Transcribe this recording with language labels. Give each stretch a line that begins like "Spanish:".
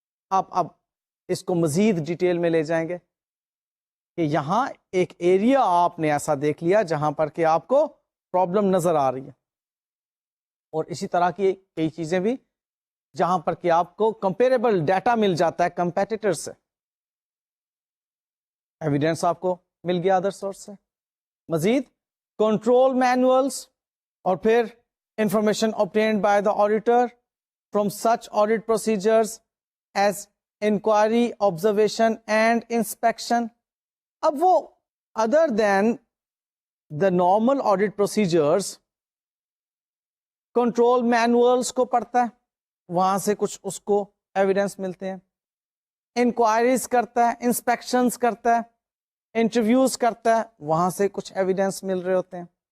Urdu: آپ اب اس کو مزید ڈیٹیل میں لے جائیں گے کہ یہاں ایک ایریا آپ نے ایسا دیکھ لیا جہاں پر کہ آپ کو پرابلم نظر آ رہی ہے, اور اسی طرح کی کئی چیزیں بھی جہاں پر کہ آپ کو کمپیریبل ڈیٹا مل جاتا ہے کمپیٹیٹر سے, ایویڈنس آپ کو مل گیا ادر سورس سے. مزید کنٹرول مینولز, اور پھر information
English: obtained by the auditor from such audit procedures as inquiry, observation and inspection.
Urdu: اب وہ
English: other than the normal audit procedures
Urdu: control manuals کو پڑھتا ہے, وہاں سے کچھ اس کو ایویڈنس ملتے ہیں, انکوائریز کرتا ہے, انسپیکشنز کرتا ہے, انٹرویوز کرتا ہے, وہاں سے کچھ ایویڈنس مل رہے ہوتے ہیں.